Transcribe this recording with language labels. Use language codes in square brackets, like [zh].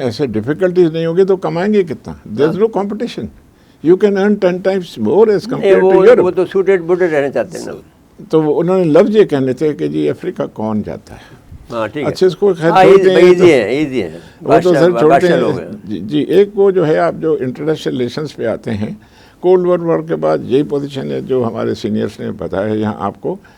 [ur] ایسے ڈیفیکلٹیز نہیں ہوگی تو کمائیں گے کتنا؟ [en] There is no competition. You can earn 10 times more as compared to Europe. [ur] وہ تو سوٹیڈ بوٹیڈ رہنا چاہتے ہیں نا. تو انہوں نے لفظ یہ کہنے تھے کہ جی افریقہ کون جاتا ہے. ہاں ٹھیک ہے. اچھا اس کو خیر ایزی ہے وہ تو سر چھوڑتے ہیں. جی ایک وہ جو ہے آپ جو انٹرنیشنل ریلیشنس پہ آتے ہیں، کولڈ وار کے بعد یہی پوزیشن ہے جو ہمارے سینئرس نے بتایا ہے یہاں آپ کو.